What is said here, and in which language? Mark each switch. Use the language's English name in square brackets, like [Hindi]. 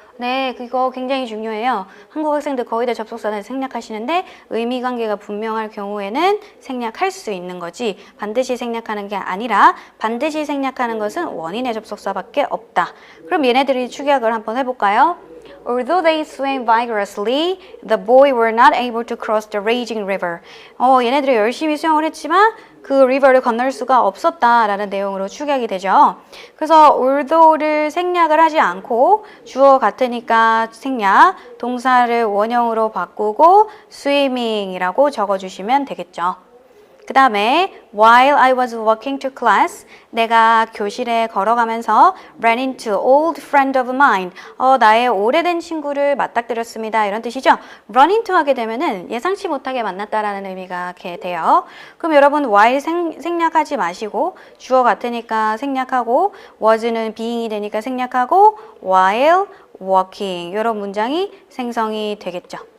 [Korean] 네, 그거 굉장히 중요해요. 한국 학생들 거의 다 접속사를 생략하시는데 의미 관계가 분명할 경우에는 생략할 수 있는 거지 반드시 생략하는 게 아니라 반드시 생략하는 것은 원인의 접속사밖에 없다. 그럼 얘네들이 축약을 한번 해볼까요? [English] Although they swam vigorously, the boys were not able to cross the raging river. [Korean] 얘네들이 열심히 수영을 했지만 그 river를 건널 수가 없었다라는 내용으로 축약이 되죠. 그래서 although를 생략을 하지 않고 주어 같으니까 생략, 동사를 원형으로 바꾸고 swimming이라고 적어주시면 되겠죠. 그 다음에 [English] while I was walking to class, [Korean] 내가 교실에 걸어가면서 [English] ran into old friend of mine. [Korean] 나의 오래된 친구를 맞닥뜨렸습니다. 이런 뜻이죠. run into 하게 되면은 예상치 못하게 만났다라는 의미가 돼요. 그럼 여러분 while 생략하지 마시고 주어 같으니까 생략하고 was는 being이 되니까 생략하고 [English] while walking [Korean] 이런 문장이 생성이 되겠죠.